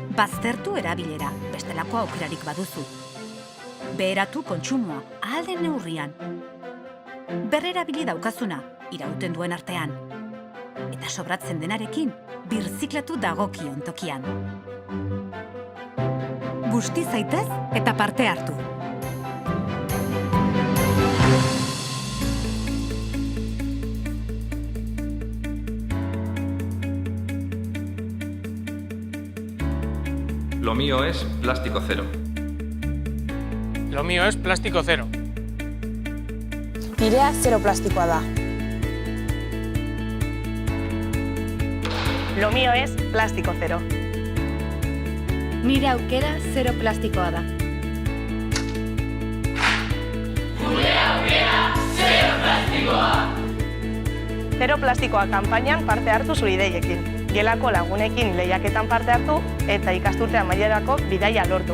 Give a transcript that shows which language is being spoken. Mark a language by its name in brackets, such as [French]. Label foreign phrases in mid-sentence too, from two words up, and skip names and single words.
[Basque] Baztertu erabilera, bestelako aukerarik baduzu. Beheratu kontsumoa, ahal den neurrian. Berrerabili daukazuna, irauten duen artean. Eta sobratzen denarekin, birziklatu dagokion tokian. Busti zaitez eta parte hartu. [Spanish] Lo mío es plástico cero. Lo mío es plástico cero. [Basque] Nirea zero plastikoa da. [Spanish] Lo mío es plástico cero. [Basque] Nire aukera zero plastikoa da. Zero plastikoa kanpainan parte hartu zure ideiekin. Gelako lagunekin lehiaketan parte hartu eta ikasturte amaierako bidaia lortu.